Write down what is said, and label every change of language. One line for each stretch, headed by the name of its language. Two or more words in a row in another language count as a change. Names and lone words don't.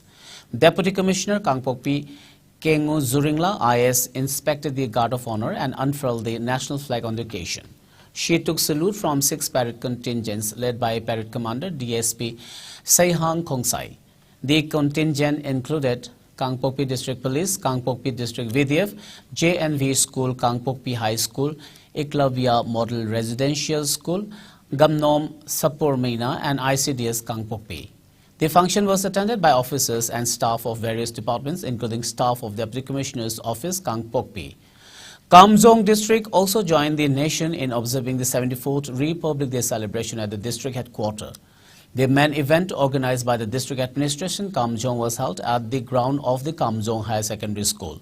English: Deputy Commissioner Kangpokpi Kengu Zuringla IS inspected the Guard of Honor and unfurled the national flag on the occasion. She took salute from 6 parade contingents led by Parade Commander DSP Saihang Khongsai. The contingent included Kangpokpi District Police, Kangpokpi District VDF, JNV School, Kangpokpi High School, Eklavya Model Residential School, Gamnom Sapurmina and ICDS Kangpokpi. The function was attended by officers and staff of various departments, including staff of Deputy Commissioner's Office, Kangpokpi. Kamjong District also joined the nation in observing the 74th Republic Day celebration at the district headquarters. The main event organized by the district administration, Kamjong, was held at the ground of the Kamjong Higher Secondary School.